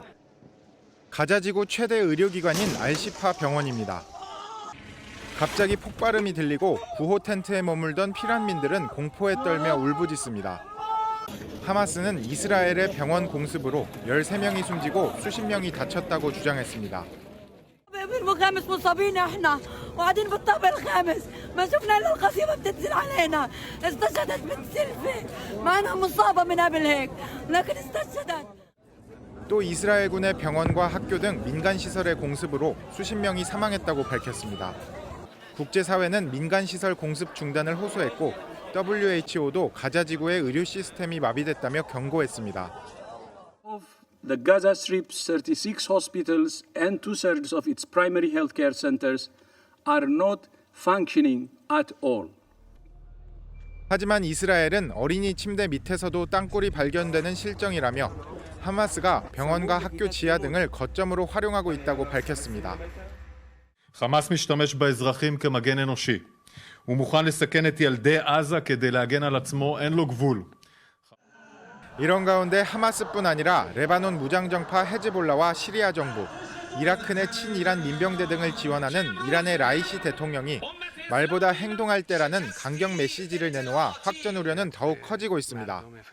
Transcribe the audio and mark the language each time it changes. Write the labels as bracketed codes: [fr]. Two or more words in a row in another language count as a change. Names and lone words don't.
[ko] 가자지구 최대 의료기관인 알시파 병원입니다. 갑자기 폭발음이 들리고 구호 텐트에 머물던 피난민들은 공포에 떨며 울부짖습니다. 하마스는 이스라엘의 병원 공습으로 13명이 숨지고 수십 명이 다쳤다고 주장했습니다. [ar] بالخامس مصابين احنا وقاعدين بالطابق الخامس ما شفنا الا القصيمه بتنزل علينا استشهدت بنت سلفي معنا مصابه من قبل هيك لكن استشهدت. [ko] 또 이스라엘군의 병원과 학교 등 민간 시설의 공습으로 수십 명이 사망했다고 밝혔습니다. 국제사회는 민간 시설 공습 중단을 호소했고 WHO도 가자 지구의 의료 시스템이 마비됐다며 경고했습니다. [en] The Gaza Strip's 36 hospitals and 2/3 of its primary healthcare centers are not functioning at all. [ko] 하지만 이스라엘은 어린이 침대 밑에서도 땅굴이 발견되는 실정이라며 하마스가 병원과 학교 지하 등을 거점으로 활용하고 있다고 밝혔습니다. [he] חמאס משתמש באזרחים כמגן אנושי. הוא מוכן לסכן את ילדי עזה כדי להגן על עצמו, אין לו גבול. [ko] 이런 가운데 하마스뿐 아니라 레바논 무장정파 헤즈볼라와 시리아 정부, 이라크 내 친이란 민병대 등을 지원하는 이란의 라이시 대통령이 말보다 행동할 때라는 강경 메시지를 내놓아 확전 우려는 더욱 커지고 있습니다.